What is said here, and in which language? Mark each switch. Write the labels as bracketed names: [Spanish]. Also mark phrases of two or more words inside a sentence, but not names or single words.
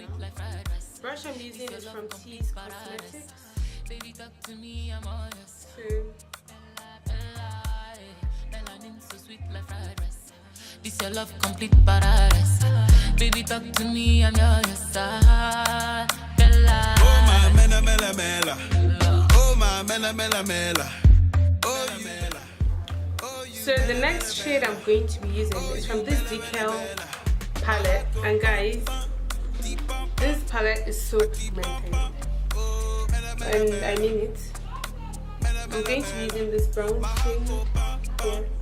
[English] Brush I'm using is from T's Cosmetics. This your love complete paradise. Baby, talk to me, I'm yours. Bella. Oh my mela mela mela. Oh my mela mela mela. Oh mela. So the next shade I'm going to be using is from this Decal palette, and guys, this palette is so pigmented, and I mean it. I'm going to be using this brown shade here.